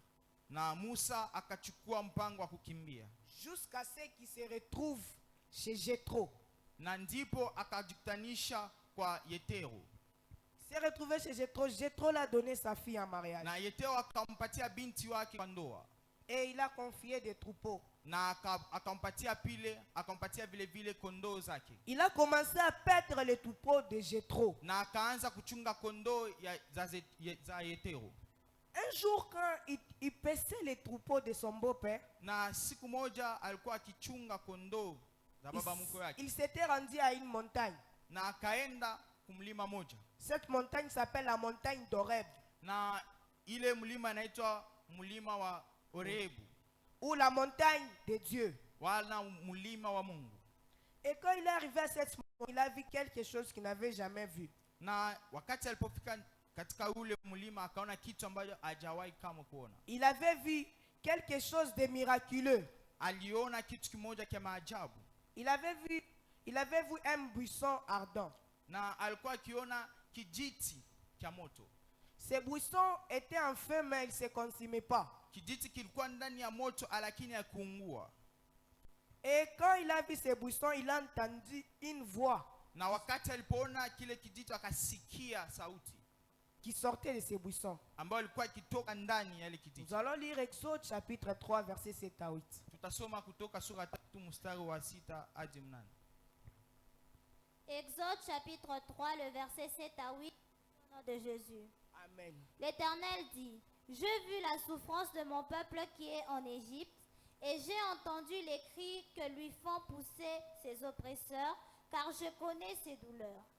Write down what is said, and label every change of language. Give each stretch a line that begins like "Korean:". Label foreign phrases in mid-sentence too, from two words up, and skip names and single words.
Swahili: Na Musa akachukua mpango wa kukimbia.
French: Jusqu'à ce qu'il se retrouve chez Jéthro.
Swahili: Na ndipo akajikutanisha kwa Yetero.
French: Il s'est retrouvé chez Jéthro. Jéthro l'a donné sa fille en mariage.
Swahili: Na Yetero akampatia binti wake kwa ndoa.
French: Et il a confié des troupeaux.
Swahili: Na akampatia vile vile kondoo zake.
French: Il a commencé à paître les troupeaux de Jéthro.
Swahili: Na akaanza kuchunga kondoo za Yetero.
French: Un jour, quand il paissait les troupeaux de son beau-père,
Swahili: Na siku moja alikuwa akichunga kondoo za baba mkwe yake.
French: il s'était rendu à une montagne.
Swahili: Na akaenda kumlima moja.
French: Cette montagne s'appelle la montagne d'Oreb.
Swahili: Na ile mlima inaitwa mlima wa Orebu.
French: Ou la montagne de Dieu.
Swahili: Wala mlima wa Mungu.
French: Et quand il est arrivé à cette montagne, il a vu quelque chose qu'il n'avait jamais vu.
Swahili: Na wakati alipofika katika ule mlima akaona kitu ambacho hajawahi kama kuona.
French: Il avait vu quelque chose de miraculeux.
Swahili: Aliona kitu kimoja cha maajabu.
French: Il avait vu un buisson ardent.
Swahili: Na alikuwa akiona kijiti cha moto.
French: Ce buisson était en feu mais il ne se consumait pas.
Swahili: Kijiti kilikuwa ndani ya moto lakini hakuungua.
French: Et quand il a vu ce buisson, il a entendu une voix
Swahili: Na wakati alipoona kile kijiti akasikia sauti
French: qui sortait de ce buisson.
Swahili: ambayo ilikuwa ikitoka ndani ya ile kijiti.
French: Nous allons lire Exode chapitre 3 verset 7 à 8.
Swahili: Tutasoma kutoka sura 3 mstari wa 6 hadi 8.
French: Exode chapitre 3, le verset 7 à 8, au nom de Jésus. Amen. L'Éternel dit, j'ai vu la souffrance de mon peuple qui est en Égypte, et j'ai entendu les cris que lui font pousser ses oppresseurs, car je connais ses douleurs.